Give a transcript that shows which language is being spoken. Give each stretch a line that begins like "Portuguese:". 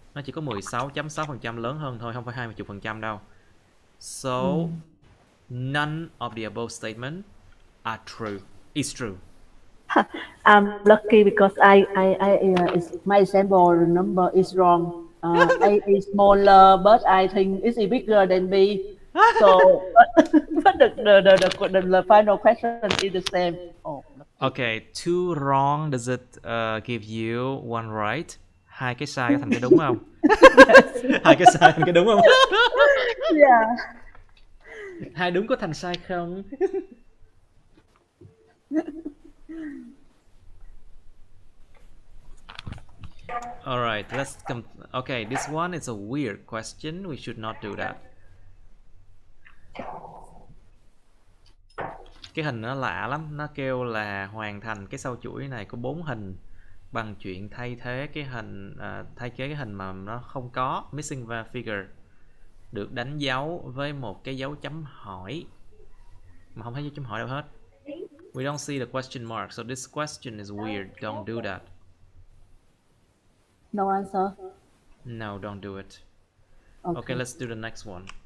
Vietnamese: Nó chỉ có 16.6% lớn hơn thôi, không phải 20% đâu.
English: So, none of the above statement are true. Is true. I'm lucky because my example number is wrong. A is smaller, but I think it's bigger than B. So, but the final question is the same. Oh, Okay, two wrong, does it give you one right?
Vietnamese: Hai cái sai có thành cái đúng không? Hai cái sai thành cái đúng không?
English: yeah.
Vietnamese: Hai đúng có thành sai không?
English: Alright, let's come. Okay, this one is a weird question. We should not do that.
Vietnamese: Cái hình nó lạ lắm. Nó kêu là hoàn thành cái sau chuỗi này có 4 hình bằng chuyện thay thế cái hình thay thế cái hình mà nó không có, missing figure, được đánh dấu với một cái dấu chấm hỏi mà không thấy dấu chấm hỏi đâu hết.
English: We don't see the question mark, so this question is weird. Don't do that. No answer. No, don't do it. Okay. Okay, let's do the next one.